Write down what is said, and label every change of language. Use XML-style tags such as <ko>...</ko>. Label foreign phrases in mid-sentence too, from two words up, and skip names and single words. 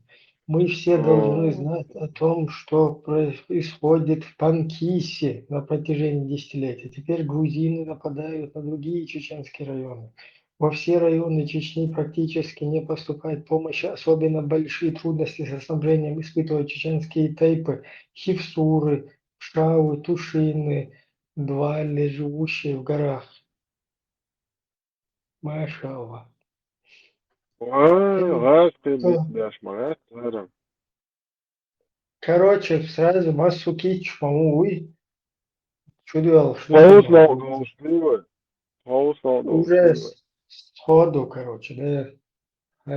<ru>Мы все должны знать о том, что происходит в Панкисе на протяжении десятилетий. Теперь грузины нападают на другие чеченские районы. Во все районы Чечни практически не поступает помощь, особенно большие трудности со снабжением испытывают чеченские тайпы, хивсуры, пшавы, тушины, двали, живущие в горах. Машаллах. Короче, сразу массу кич, по-моему, что делал? Уже сходу, короче, да.</ru>